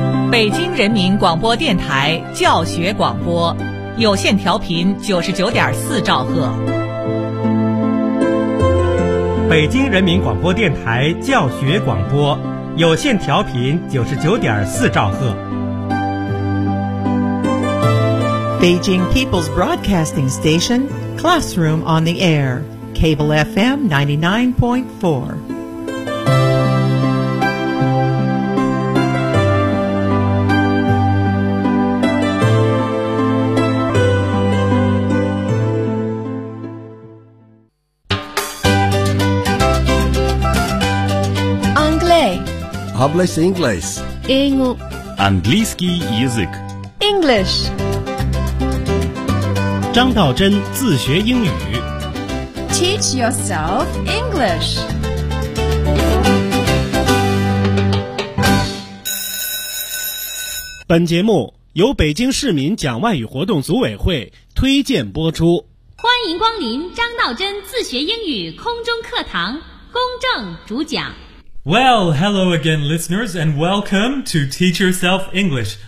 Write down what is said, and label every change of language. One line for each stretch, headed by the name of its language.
Chinese: 北京人民广播电台教学广播，有线调频99.4兆赫。北京人民广播电台教学广播，有线调频99.4兆赫。
English: Beijing People's Broadcasting Station, Classroom on the Air, Cable FM 99.4.
French: Anglais.
Spanish: Hablas inglés.
Russian: Английский язык.
English: English.
Chinese: 张道真自学英语
English: Teach yourself English.
Chinese: 本节目由北京市民讲外语活动组委会推荐播出。欢迎光临张道真自学英语空中课堂，公正主讲。
English: Well, hello again, listeners, and welcome to Teach Yourself English.